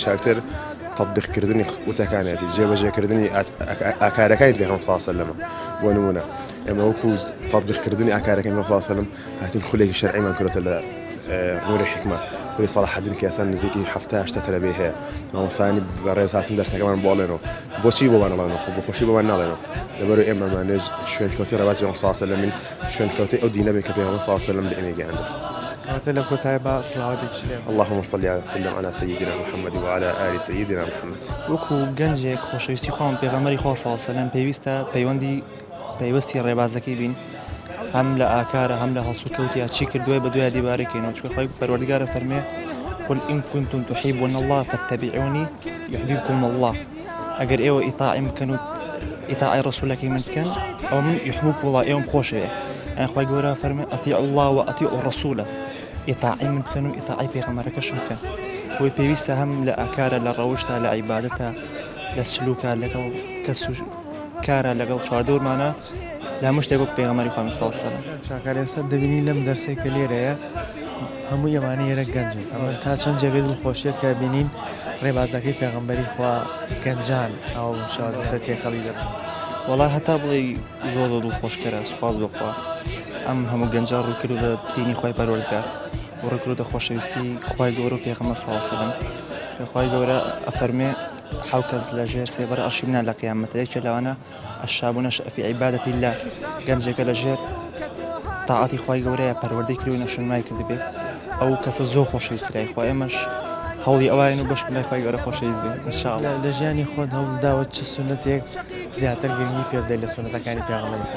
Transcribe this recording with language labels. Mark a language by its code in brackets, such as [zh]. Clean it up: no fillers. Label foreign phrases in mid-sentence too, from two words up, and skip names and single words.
[ckb] چاکتر تطبیقکردنی وتەکانێتی جێبەجێکردنی ئاکارەکانی پێغەمبەر [ar] صلی الله علیه و سلم [ckb] بۆ نمونە ئێمە وەکو تطبیقکردنی ئاکارەکانی پێغەمبەر [ar] صلی الله علیه و سلم [ckb] هاتین خولێکی شەرعیمان کردوتە لە نوری حکمە خولی صلاح الدین کە ئێستا نزیکی 70-80 تەلەبێ هەیە مامۆستایانی بەڕێز هاتون دەرسەکەمان بۆڵێنەوە بۆچی بۆمان نەڵێنەوە خۆ بۆ خۆشی بۆمان ناڵێنەوە لەبەرەوەی ئێمەمانێژ شوێنکەوتی ڕێبازی پێغەمبەر [ar] صلی الله علیه و سلم [ckb] شوێنکەوتی ئەو دینە بین کە پێغەمبەر [ar] صلی الله علیه و سلم [ckb] لە ئێمە گەیاندووە کاتە لە کۆتایی با سڵاواتێکی لێ [ar] اللهم صل وسلم على سيدنا محمد وعلى آل سيدنا محمد [ckb] وەکو گەنجێک خۆشەویستی خۆم پێغەمبەری خوا [ar] صلی الله علیه و سلم [ckb] پێویستە پەیوەستی ڕێبازەکەی بین هەم لە ئاکارە هەم لە هەڵسوکەوتیا چی کردووە بە دوای دیبارەکەینەوە چونکە خۆی پەروەردگارە فەرمێ [ar] قل إن كنتم تحبون الله فاتبعوني يحببكم الله [ckb] ئەگەر ئێوە ئیطاعیم بکەن و ئیطاعی ڕەسوولەکەی من بکەن ئەو [ar] من يحببكم الله [ckb] ئێوەم خۆش وێ خۆی گەورە فەرمێ [ar] أطيعوا الله وأطيعوا الرسول [ckb] ئیطاعی من بکەن و ئیطاعی پێغەمبەرەکەش بکەن بۆی پێویستە هەم لە ئاکارە لە ڕەوشتە لە عیبادەتە لە سلوکە لەگەڵ کەس و کارە لەگەڵ چواردەورمانە لە هەموو شتێک وەک پێغەمبەری خوا [ar] صلی الله علیه و سلم [ckb] شاکار ئێستا دەبینی لەم دەرسێکە لێرەیە هەموو ئەمانە ئێرە گەنجن ئەمە تا چەند جێگەی دڵخۆشیە کە بینین ڕێبازەکەی پێغەمبەری خوا گەنجان ئەو شازە سەر تێکەڵی دەبن وەڵای هەتا بڵێ زۆر دڵخۆشکەرە سوپاس بخوا ئەم هەموو گەنجان ڕووکرد لە دینی خۆی پەروەردگار و ڕووکردە خۆشەویستی خوای گەورە و پێغەمبەر [ar] صلی الله علیه و سلم [ckb] خوای گەورە ئەفەرمێ حەو کەس لە ژێر سێبەر ئەرشی منە لە قیامەتە یەکێک لەوانە [ar] الشاب نشأ في عبادة الله [ckb] گەنجێکە لە ژێر تاعاتی خوای گەورەیە پەروەردەی کردووی نەشنمای کردبێ ئەو کەسە زۆر خۆشەویستی لای خوا ئێمەش هەوڵی ئەوایە و بەشکن لای خوای گەورە خۆشەویست بێ ئینشاءالله لە ژیانی خۆت هەوڵداوە چ سونەتێک زیاتر گرنگی پێ بدەیت لە سونەتەکانی پێغەمبەری خوا